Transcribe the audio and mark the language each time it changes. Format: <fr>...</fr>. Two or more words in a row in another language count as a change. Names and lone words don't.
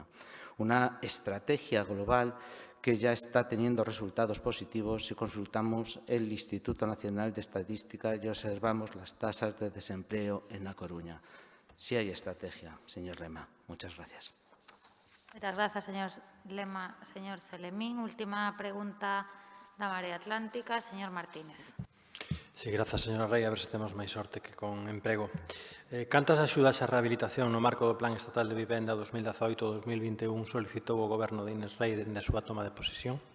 <es>Una estrategia global que ya está teniendo resultados positivos si consultamos el Instituto Nacional de Estadística y observamos las tasas de desempleo en A Coruña. Sí hay estrategia, señor Lema. Muchas gracias. Muchas gracias, señor Lema. Señor Celemín,</es> <gl>última pregunta da Marea Atlántica. Señor Martínez. Sí, grazas, señora Rei. A ver se temos máis sorte que con emprego. Cantas axudas a rehabilitación no marco do Plan Estatal de Vivenda 2018-2021 solicitou o Goberno de Inés Rei dende a súa toma de posesión?</gl>